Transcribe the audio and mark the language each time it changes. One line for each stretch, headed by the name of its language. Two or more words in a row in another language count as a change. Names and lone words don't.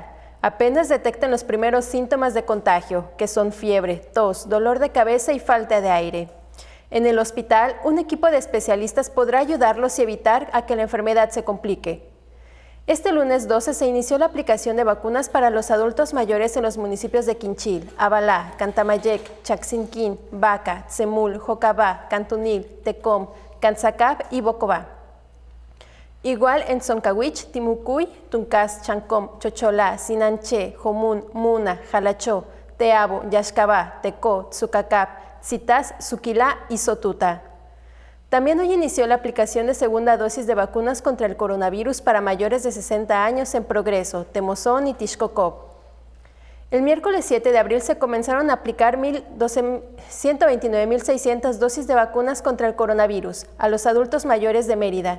Spanish: Apenas detecten los primeros síntomas de contagio, que son fiebre, tos, dolor de cabeza y falta de aire. En el hospital, un equipo de especialistas podrá ayudarlos y evitar a que la enfermedad se complique. Este lunes 12 se inició la aplicación de vacunas para los adultos mayores en los municipios de Quinchil, Abalá, Cantamayec, Chaxinquín, Baca, Tzemul, Jocabá, Cantunil, Tecom, Canzacab y Bocobá. Igual en Zoncahuich, Timucuy, Tuncas, Chancom, Chocholá, Sinanché, Jomún, Muna, Jalachó, Teabo, Yaxcabá, Tecó, Tzucacab, Citas, Suquilá y Sotuta. También hoy inició la aplicación de segunda dosis de vacunas contra el coronavirus para mayores de 60 años en Progreso, Temozón y Tixcocop. El miércoles 7 de abril se comenzaron a aplicar 129.600 dosis de vacunas contra el coronavirus a los adultos mayores de Mérida.